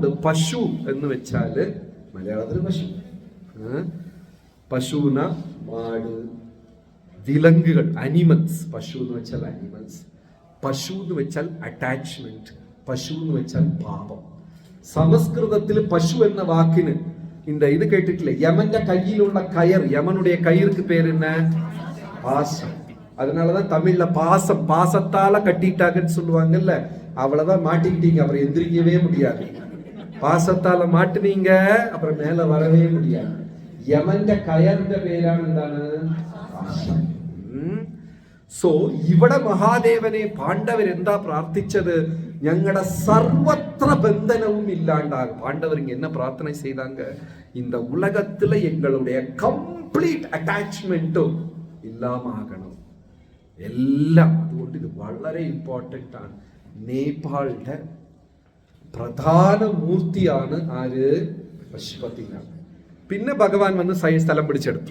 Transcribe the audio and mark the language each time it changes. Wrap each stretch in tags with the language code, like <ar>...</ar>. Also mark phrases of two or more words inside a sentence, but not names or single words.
<ml>പശു എന്ന് വെച്ചാല് മലയാളത്തിൽ പശു, പശുന മാട്, വിലങ്ങുകൾ, അനിമൽസ്. പശു എന്ന് വെച്ചാൽ അനിമൽസ്. പശു എന്ന് വെച്ചാൽ അറ്റാച്ച്മെന്റ്. പശു എന്ന് വെച്ചാൽ പാപം. സംസ്കൃതത്തിൽ പശു എന്ന വാക്കിന് ഇത് കേട്ടിട്ടില്ലേ? യമന്റെ കയ്യിലുള്ള കയർ, യമനുடைய</ml> <ta>கயிறுக்கு பேர் என்ன? பாசம். அதனாலதான் தமிழ்ல பாசம், பாசத்தால கட்டிட்டாங்கன்னு சொல்லுவாங்கல்ல. அவ்வளவுதான், மாட்டிக்கிட்டீங்க, அப்புறம் எந்திரிக்கவே முடியாது. பாசத்தால மாட்டுனீங்க, அப்புறம் மேல வரவே முடியாது.</ta> <ml>യമന്റെ കയറിന്റെ പേരാണ് എന്താണ്? പാശം. സോ ഇവിടെ മഹാദേവനെ പാണ്ഡവരെന്താ പ്രാർത്ഥിച്ചത്? ഞങ്ങളുടെ സർവത്ര ബന്ധനവും ഇല്ലാണ്ടാകും.</ml> <ta>പാണ്ഡവർ என்ன பிரார்த்தனை செய்தாங்க? இந்த உலகத்துல எங்களுடைய</ta> <ml>കംപ്ലീറ്റ് അറ്റാച്ച്മെന്റും ഇല്ലാമാകണം എല്ലാം. അതുകൊണ്ട് ഇത് വളരെ ഇമ്പോർട്ടൻ്റ് ആണ്. നേപ്പാളിന്റെ പ്രധാന മൂർത്തിയാണ് ആര്? പശുപതിനാഥ്. പിന്നെ ഭഗവാൻ വന്ന് സ്ഥലം പിടിച്ചെടുത്തു.</ml>